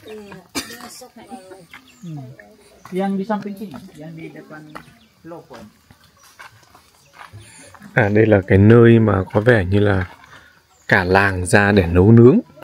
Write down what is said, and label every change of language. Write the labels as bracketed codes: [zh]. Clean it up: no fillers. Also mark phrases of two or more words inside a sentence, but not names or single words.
[id] Yang di samping sini, yang di depan [en] low point. [vi] Đây là cái nơi mà có vẻ như là cả làng ra để nấu nướng.